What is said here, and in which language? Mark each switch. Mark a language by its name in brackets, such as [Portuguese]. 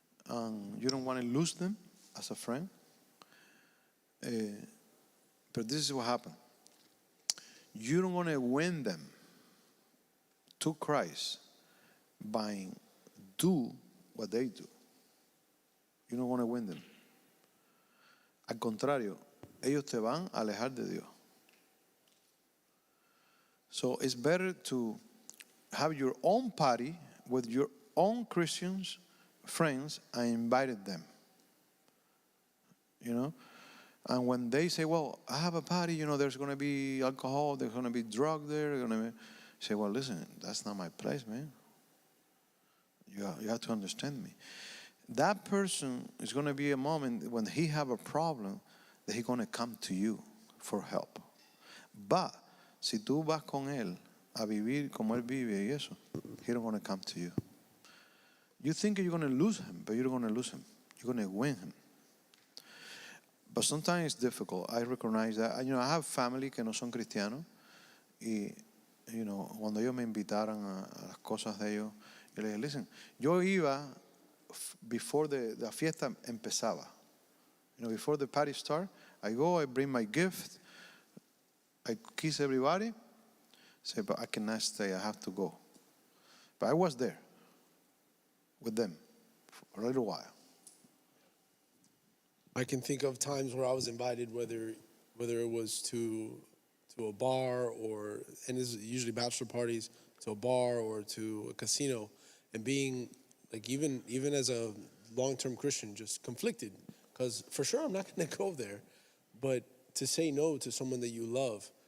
[English] You don't want to lose them as a friend. But this is what happened. You don't want to win them to Christ by do what they do. You don't want to win them. [Spanish] Al contrario, ellos te van a alejar de Dios. [English] So it's better to have your own party with your own Christians, friends, and invited them. And when they say, well, I have a party, there's going to be alcohol, there's going to be drug there, say, well, listen, that's not my place, man. You have to understand me. That person is going to be a moment when he have a problem that he's going to come to you for help. But [Spanish] si tú vas con él a vivir como él vive y eso, [English] he don't want to come to you. You think you're going to lose him, but you're going to lose him. You're going to win him. But sometimes it's difficult. I recognize that. You know, I have family [Spanish] que no son cristianos. Y, [English] you know, [Spanish] cuando ellos me invitaran a las cosas de ellos, yo les dije, [English] listen, [Spanish] yo iba [English] before the [Spanish] fiesta empezaba. [English] You know, before the party start, I go, I bring my gift, I kiss everybody, say, but I cannot stay, I have to go. But I was there with them for a little while. I can think of times where I was invited, whether it was to a bar or, and it's usually bachelor parties, to a bar or to a casino, and being like even as a long-term Christian, just conflicted, because for sure I'm not going to go there, but to say no to someone that you love.